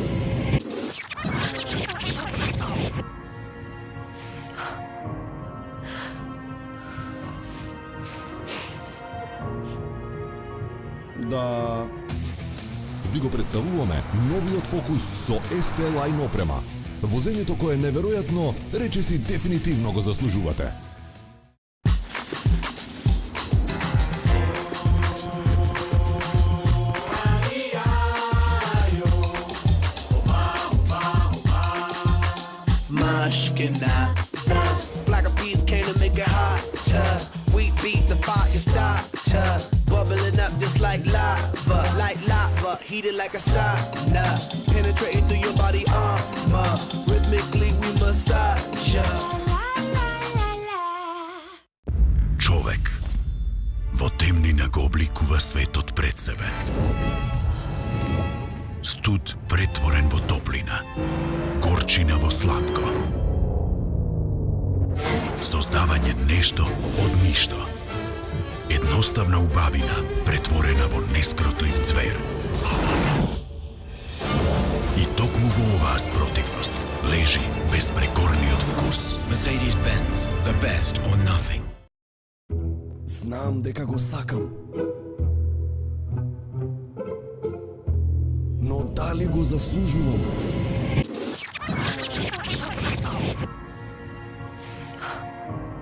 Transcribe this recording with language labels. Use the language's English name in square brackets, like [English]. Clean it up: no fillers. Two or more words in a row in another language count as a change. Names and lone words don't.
[Macedonian] Да. Ви го представуваме новиот Фокус со ST Line опрема. Возењето кое е неверојатно, речиси дефинитивно го заслужувате. [English] Black of bees came to make it hotter. We beat the fire starter. Bubbling up just like lava, heated like a sauna. Penetrating through your body armor. Rhythmically we massage ya. [Macedonian] Човек во темнина го обликува светот пред себе. Студ претворен во топлина, горчина во сладко. Создавање нешто од ништо. Едноставна убавина претворена во нескротлив звер. И токму во оваа спротивност лежи безпрекорниот вкус. [English] Mercedes-Benz, the best or nothing. [Macedonian] Знам дека го сакам. Но дали го заслужувам?